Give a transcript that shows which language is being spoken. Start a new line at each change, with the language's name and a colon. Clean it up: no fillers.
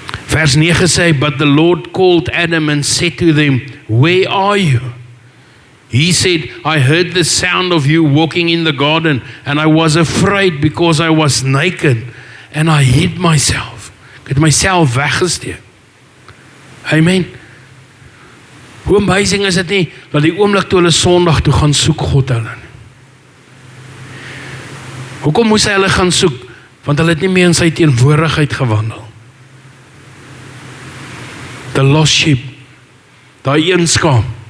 Afrikaans: Vers 9 sê,
English: but the Lord called Adam and said to them, where are you? He said, I heard the sound of you walking in the garden, and I was afraid because I was naked, and I hid myself.
Afrikaans: Ek het myself weggesteek. Amen. Hoe amazing is dit nie, dat die oomblik toe hulle Sondag toe gaan soek God hulle. Hoekom moes hy hulle gaan soek? Want hulle het nie meer in sy teenwoordigheid gewandel.
English: The lost sheep,
Afrikaans: daai een skaam.